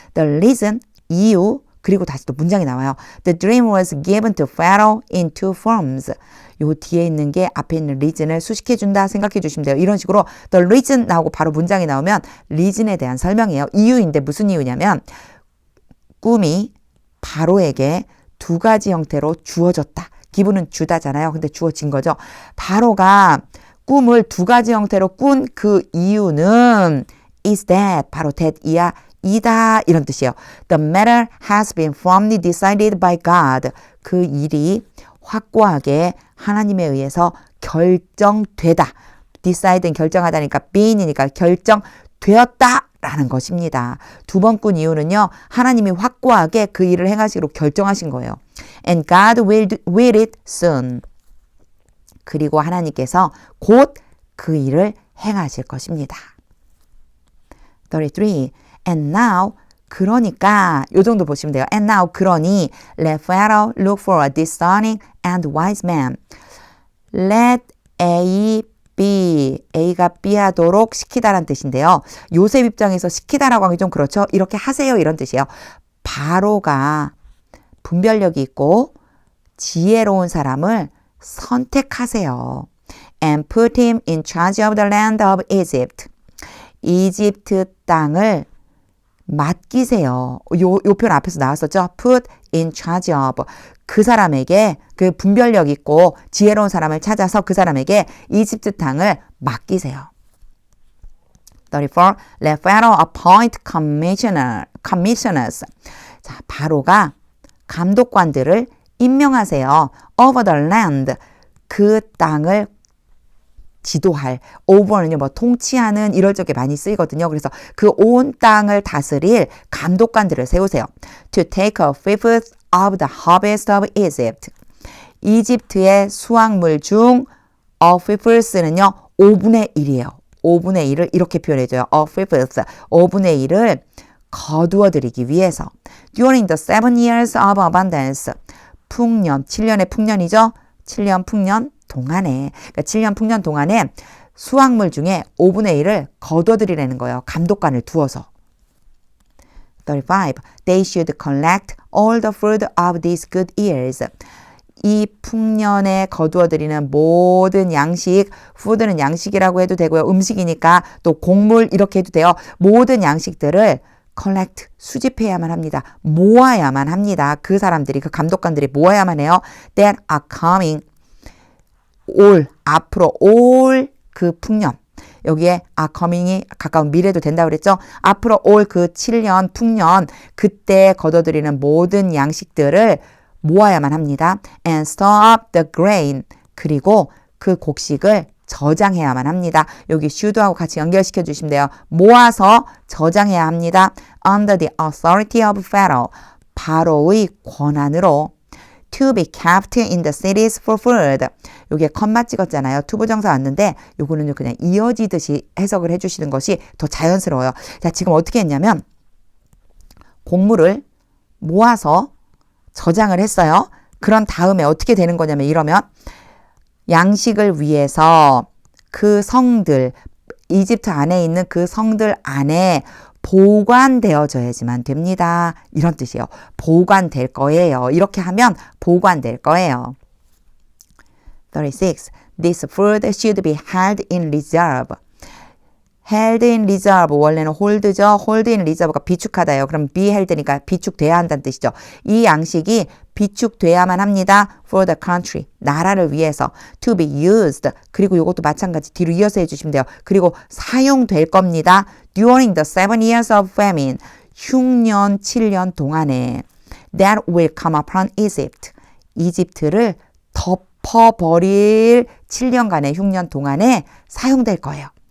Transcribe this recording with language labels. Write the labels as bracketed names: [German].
[Korean] The reason, 이유, 그리고 다시 또 문장이 나와요. [English] The dream was given to Pharaoh in two forms. [Korean] 요 뒤에 있는 게 앞에 있는 reason을 수식해준다 생각해 주시면 돼요. 이런 식으로 the reason 나오고 바로 문장이 나오면 reason에 대한 설명이에요. 이유인데 무슨 이유냐면 꿈이 바로에게 두 가지 형태로 주어졌다. 기분은 주다잖아요. 근데 주어진 거죠. 바로가 꿈을 두 가지 형태로 꾼 그 이유는 is that, 바로 that이야. 이다 이런 뜻이에요. [English] The matter has been firmly decided by God. [Korean] 그 일이 확고하게 하나님에 의해서 결정되다. decide는 결정하다니까 been이니까 결정되었다라는 것입니다. 두 번 꾼 이유는요. 하나님이 확고하게 그 일을 행하시기로 결정하신 거예요. [English] And God will it soon. [Korean] 그리고 하나님께서 곧 그 일을 행하실 것입니다. [English] 33. And now, [Korean] 그러니까 요 정도 보시면 돼요. [English] And now, [Korean] 그러니 [English] let Pharaoh look for a discerning and wise man. [Korean] Let A be, A가 B 하도록 시키다라는 뜻인데요. 요셉 입장에서 시키다라고 하기 좀 그렇죠. 이렇게 하세요 이런 뜻이에요. 바로가 분별력이 있고 지혜로운 사람을 선택하세요. [English] And put him in charge of the land of Egypt. [Korean] 이집트 땅을 맡기세요. 요 표현 앞에서 나왔었죠. [English] Put in charge of. [Korean] 그 사람에게 그 분별력 있고 지혜로운 사람을 찾아서 그 사람에게 이집트 땅을 맡기세요. [English] 34. Let Pharaoh appoint commissioners. [Korean] 자, 바로가 감독관들을 임명하세요. [English] Over the land. [Korean] 그 땅을 지도할, over는요, 뭐 통치하는 이럴 적에 많이 쓰이거든요. 그래서 그 온 땅을 다스릴 감독관들을 세우세요. [English] To take a fifth of the harvest of Egypt. [Korean] 이집트의 수확물 중 a fifth는요, 5분의 1이에요. 5분의 1을 이렇게 표현해줘요. a fifth, 5분의 1을 거두어 드리기 위해서. [English] During the 7 years of abundance. [Korean] 풍년, 7년의 풍년이죠. 7년 풍년 동안에, 그러니까 7년 풍년 동안에 수확물 중에 5분의 1을 거둬들이라는 거예요. 감독관을 두어서. 35. [English] They should collect all the fruit of these good years. [Korean] 이 풍년에 거두어들이는 모든 양식, food는 양식이라고 해도 되고요. 음식이니까 또 곡물 이렇게 해도 돼요. 모든 양식들을 collect, 수집해야만 합니다. 모아야만 합니다. 그 사람들이, 그 감독관들이 모아야만 해요. [English] That are coming. [Korean] 올, 앞으로 올 그 풍년. 여기에 coming이 가까운 미래도 된다고 그랬죠. 앞으로 올 그 7년 풍년, 그때 거둬들이는 모든 양식들을 모아야만 합니다. [English] And store up the grain. [Korean] 그리고 그 곡식을 저장해야만 합니다. 여기 should하고 같이 연결시켜 주시면 돼요. 모아서 저장해야 합니다. [English] Under the authority of Pharaoh. [Korean] 바로의 권한으로. [English] To be kept in the cities for food. [Korean] 여기에 컴마 찍었잖아요. 투부정사 왔는데 요거는 그냥 이어지듯이 해석을 해주시는 것이 더 자연스러워요. 자, 지금 어떻게 했냐면 곡물을 모아서 저장을 했어요. 그런 다음에 어떻게 되는 거냐면 이러면 양식을 위해서 그 성들, 이집트 안에 있는 그 성들 안에 보관되어져야지만 됩니다. 이런 뜻이에요. 보관될 거예요. 이렇게 하면 보관될 거예요. [English] 36. This food should be held in reserve. held in reserve, [Korean] 원래는 [English] hold죠. [Korean] hold in reserve가 비축하다예요. 그럼 be held니까 비축돼야 한다는 뜻이죠. 이 양식이 비축돼야만 합니다. [English] for the country, [Korean] 나라를 위해서. [English] to be used, [Korean] 그리고 이것도 마찬가지 뒤로 이어서 해주시면 돼요. 그리고 사용될 겁니다. [English] during the 7 years of famine, [Korean] 흉년 7년 동안에. [English] that will come upon Egypt, [Korean] 이집트를 덮어버릴 7년간의 흉년 동안에 사용될 거예요.